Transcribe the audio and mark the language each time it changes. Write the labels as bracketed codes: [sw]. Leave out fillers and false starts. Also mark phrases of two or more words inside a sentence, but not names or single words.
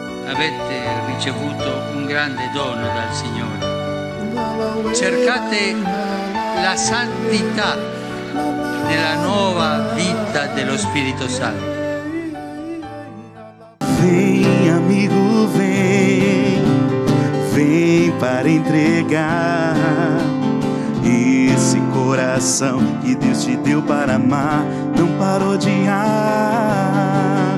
[it] avete ricevuto un grande dono dal Signore. Cercate la santità nella nuova vita dello Spirito Santo. [pt] Vem, amigo, vem, vem para entregar esse coração que Deus te deu para amar, não parou de amar.